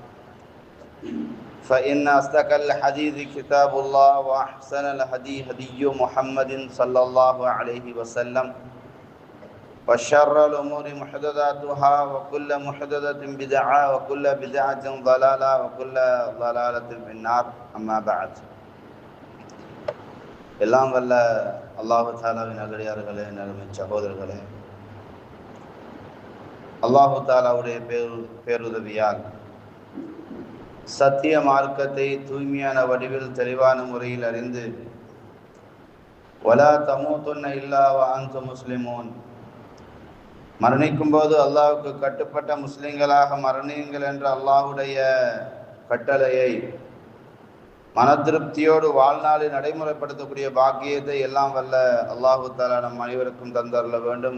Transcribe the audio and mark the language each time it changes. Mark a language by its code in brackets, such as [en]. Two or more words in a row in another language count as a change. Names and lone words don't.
[ar] فإن أصدق الحديث كتاب الله وأحسن الهدي هدي محمد صلى الله عليه وسلم وشر الأمور محدثاتها وكل محدثة بدعة وكل بدعة ضلالة وكل ضلالة في النار أما بعد. [ta] எல்லாம் வல்ல அல்லாஹ் தஆலாவின் அடியார்களே, நறுமை சகோதரர்களே, அல்லாஹ் தஆலாவுடைய பேருதவியால் சத்திய மார்க்கத்தை தூய்மையான வடிவில் தெளிவான முறையில் அறிந்து [ar] ولا تموتن إلا وأنتم مسلمون, [ta] மரணிக்கும் போது அல்லாஹ்வுக்கு கட்டுப்பட்ட முஸ்லிம்களாக மரணியுங்கள் என்ற அல்லாஹ்வுடைய கட்டளையை மன திருப்தியோடு வாழ்நாளில் நடைமுறைப்படுத்தக்கூடிய பாக்கியத்தை எல்லாம் வல்ல அல்லாஹு தஆலா நம் அனைவருக்கும் தந்தருள வேண்டும்.